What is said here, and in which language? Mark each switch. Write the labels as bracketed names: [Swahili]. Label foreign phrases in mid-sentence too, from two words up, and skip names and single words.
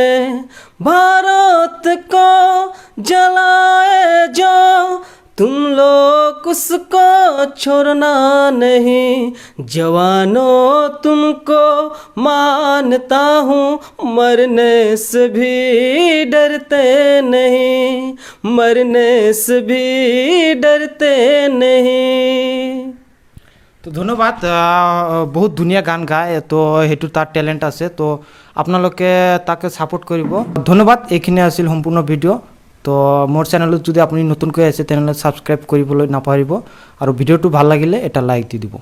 [Hindi] भारत को जलाए जो तुम लोग उसको छोड़ना नहीं। जवानों तुमको मानता हूँ, मरने से भी डरते नहीं। मरने से भी डरते नहीं। [Assamese] তো ধন্যবাদ। বহুত ধুনীয়া গান গায়, তো সেইটো তাৰ টেলেণ্ট আছে, তো আপোনালোকে তাকে ছাপোৰ্ট কৰিব। ধন্যবাদ। এইখিনি আছিল সম্পূৰ্ণ ভিডিঅ'। তো মোৰ চেনেলত যদি আপুনি নতুনকৈ আছে তেনেহ'লে ছাবস্ক্ৰাইব কৰিবলৈ নাপাহৰিব, আৰু ভিডিঅ'টো ভাল লাগিলে এটা লাইক দি দিব।